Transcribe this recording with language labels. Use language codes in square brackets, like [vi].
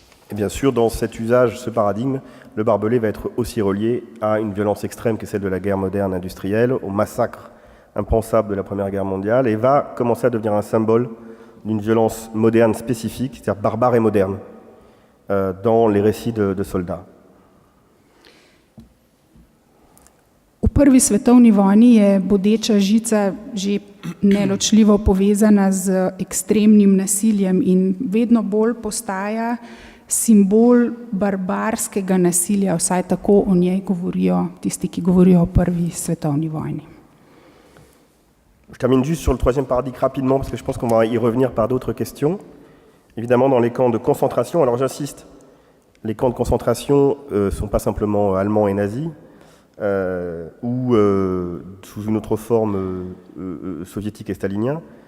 [fr] Et bien sûr, dans cet usage, ce paradigme, le barbelé va être aussi relié à une violence extrême qui est celle de la guerre moderne industrielle, au massacre impensable de la Première Guerre mondiale, et va commencer à devenir un symbole d'une violence moderne spécifique, c'est-à-dire barbare et moderne, dans les récits de soldats. [sl] V Prvi svetovni vojni je bodeča žica že neločljivo povezana z ekstremnim nasiljem in vedno bolj postaja simbol barbarskega nasilja, vsaj tako o njej govorijo tisti, ki govorijo o Prvi svetovni vojni. [fr] Je termine juste sur le troisième paradigme rapidement, parce que je pense qu'on va y revenir par d'autres questions. Évidemment, dans les camps de concentration, alors j'insiste, les camps de concentration ne sont pas simplement allemands et nazis, ou sous une autre forme soviétique et stalinien.